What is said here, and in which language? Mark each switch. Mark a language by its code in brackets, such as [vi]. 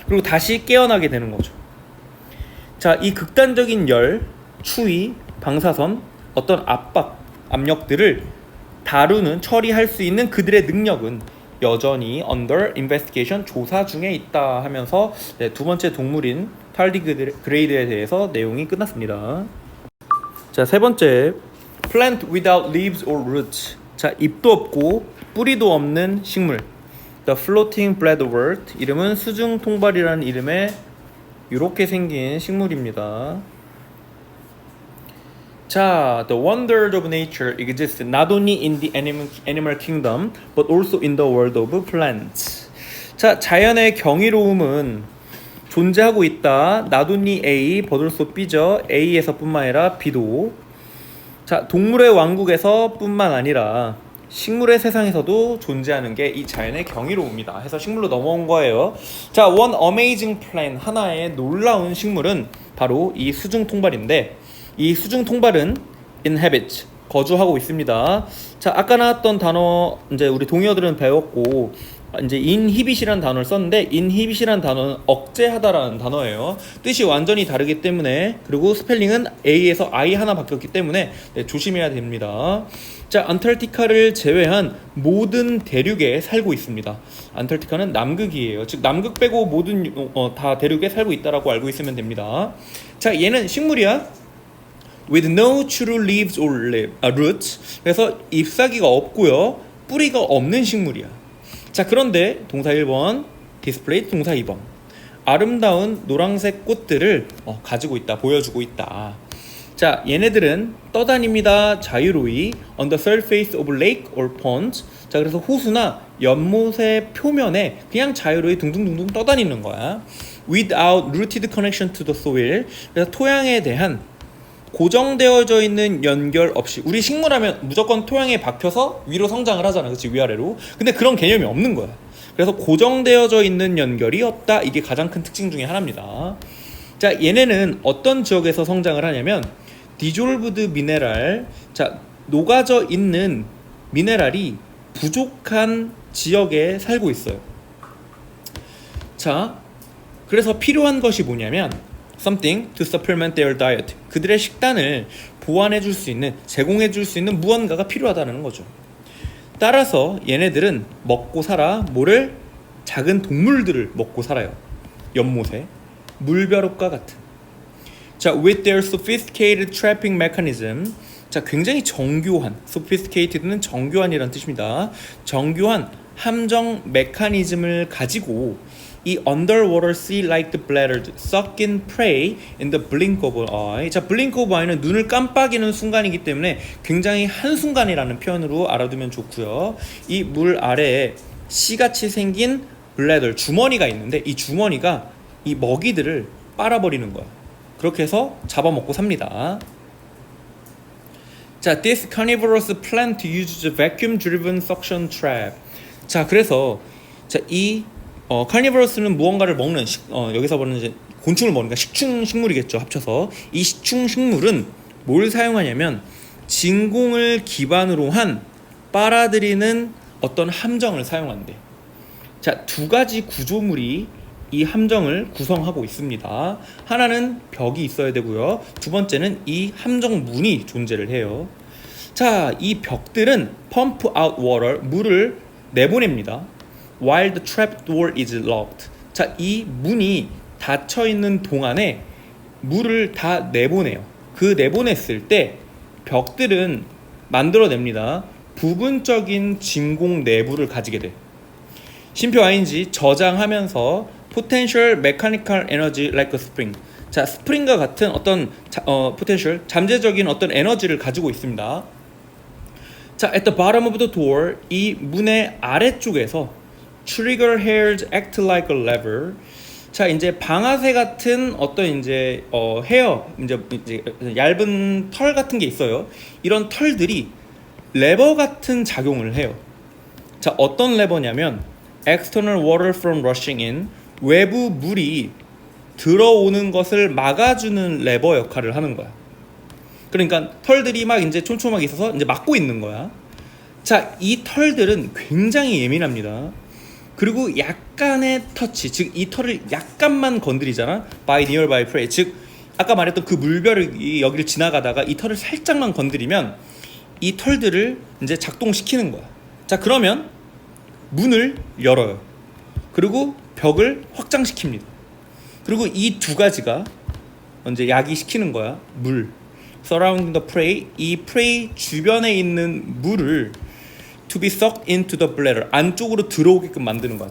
[ko] 그리고 다시 깨어나게 되는 거죠. 자, 이 극단적인 열, 추위, 방사선, 어떤 압력들을 다루는, 처리할 수 있는 그들의 능력은 여전히 [en] under investigation, [ko] 조사 중에 있다 하면서 두 번째 동물인 tardigrade에 대해서 내용이 끝났습니다. 자, 세 번째 [en] plant without leaves or roots. [ko] 자, 잎도 없고 뿌리도 없는 식물. [en] The floating breadwort. [ko] 이름은 수중통발이라는 이름의 이렇게 생긴 식물입니다. [en] 자, the wonders of nature exist not only in the animal kingdom but also in the world of plants. [ko] 자, 자연의 경이로움은 존재하고 있다. [en] not only A, but also B죠. [ko] A에서뿐만 아니라 B도. 자, 동물의 왕국에서 뿐만 아니라 식물의 세상에서도 존재하는 게 이 자연의 경이로움이다 해서 식물로 넘어온 거예요. 자, [en] one amazing plant, [ko] 하나의 놀라운 식물은 바로 이 수중통발인데, 이 수중통발은 inhabit, 거주하고 있습니다. 자, 아까 나왔던 단어 이제 우리 동의어들은 배웠고 이제 inhibit이라는 단어를 썼는데 inhibit이라는 단어는 억제하다라는 단어예요. 뜻이 완전히 다르기 때문에 그리고 스펠링은 A에서 I 하나 바뀌었기 때문에 네, 조심해야 됩니다. 자, 안타르티카를 제외한 모든 대륙에 살고 있습니다. 안타르티카는 남극이에요. 즉 남극 빼고 모든 다 대륙에 살고 있다라고 알고 있으면 됩니다. 자, 얘는 식물이야. [en] With no true leaves or roots. [ko] 그래서 잎사귀가 없고요. 뿌리가 없는 식물이야. 자, 그런데 동사 1번, display 동사 2번. 아름다운 노란색 꽃들을 가지고 있다, 보여주고 있다. 자, 얘네들은 떠다닙니다. 자유로이 [en] on the surface of lake or pond. [ko] 자, 그래서 호수나 연못의 표면에 그냥 자유로이 둥둥둥둥 떠다니는 거야. [en] Without rooted connection to the soil. [ko] 그래서 토양에 대한 고정되어져 있는 연결 없이. 우리 식물하면 무조건 토양에 박혀서 위로 성장을 하잖아, 그렇지? 위아래로. 근데 그런 개념이 없는 거야. 그래서 고정되어져 있는 연결이 없다. 이게 가장 큰 특징 중에 하나입니다. 자, 얘네는 어떤 지역에서 성장을 하냐면 [en] dissolved mineral. [ko] 자, 녹아져 있는 미네랄이 부족한 지역에 살고 있어요. 자, 그래서 필요한 것이 뭐냐면 [en] something to supplement their diet. [ko] 그들의 식단을 보완해 줄 수 있는, 제공해 줄 수 있는 무언가가 필요하다는 거죠. 따라서 얘네들은 먹고 살아. 뭐를? 작은 동물들을 먹고 살아요. 연못에 물벼룩과 같은. [en] 자, with their sophisticated trapping mechanism. [ko] 자, 굉장히 정교한, sophisticated는 정교한이라는 뜻입니다. 정교한 함정 메커니즘을 가지고 이 [en] underwater sea-like bladder suck in prey in the blink of an eye. [ko] 자, blink of eye는 눈을 깜빡이는 순간이기 때문에 굉장히 한순간이라는 표현으로 알아두면 좋고요. 이 물 아래에 씨같이 생긴 bladder, 주머니가 있는데 이 주머니가 이 먹이들을 빨아버리는 거야. 그렇게 해서 잡아먹고 삽니다. [en] 자, this carnivorous plant uses a vacuum-driven suction trap. [ko] 자, 그래서 자, 이 carnivorous는 무언가를 먹는 여기서 보는 이제 곤충을 먹으니까 식충 식물이겠죠, 합쳐서. 이 식충 식물은 뭘 사용하냐면 진공을 기반으로 한 빨아들이는 어떤 함정을 사용한대. 자, 두 가지 구조물이 이 함정을 구성하고 있습니다. 하나는 벽이 있어야 되고요. 두 번째는 이 함정 문이 존재를 해요. 자, 이 벽들은 [en] pump out water, [ko] 물을 내보냅니다. [en] While the trap door is locked. [ko] 자, 이 문이 닫혀 있는 동안에 물을 다 내보내요. 그 내보냈을 때 벽들은 만들어냅니다. 부분적인 진공 내부를 가지게 돼. 심표 ing 저장하면서 [en] potential mechanical energy like a spring. [ko] 자, 스프링과 같은 어떤 potential 잠재적인 어떤 에너지를 가지고 있습니다. [en] 자, at the bottom of the door, [ko] 이 문의 아래쪽에서 [en] trigger hairs act like a lever. [ko] 자, 이제 방아쇠 같은 어떤 이제 헤어, 이제 얇은 털 같은 게 있어요. 이런 털들이 레버 같은 작용을 해요. 자, 어떤 레버냐면 [en] external water from rushing in. [ko] 외부 물이 들어오는 것을 막아주는 레버 역할을 하는 거야. 그러니까 털들이 막 이제 촘촘하게 있어서 이제 막고 있는 거야. 자, 이 털들은 굉장히 예민합니다. 그리고 약간의 터치, 즉 이 털을 약간만 건드리잖아. [en] by nearby prey. [ko] 즉 아까 말했던 그 물벼룩이 여기를 지나가다가 이 털을 살짝만 건드리면 이 털들을 이제 작동시키는 거야. 자, 그러면 문을 열어요. 그리고 벽을 확장시킵니다. 그리고 이 두 가지가 이제 야기시키는 거야. [en] 물, surrounding the prey, [ko] 이 prey 주변에 있는 물을 [en] to be sucked into the bladder, [ko] 안쪽으로 들어오게끔 만드는 거야.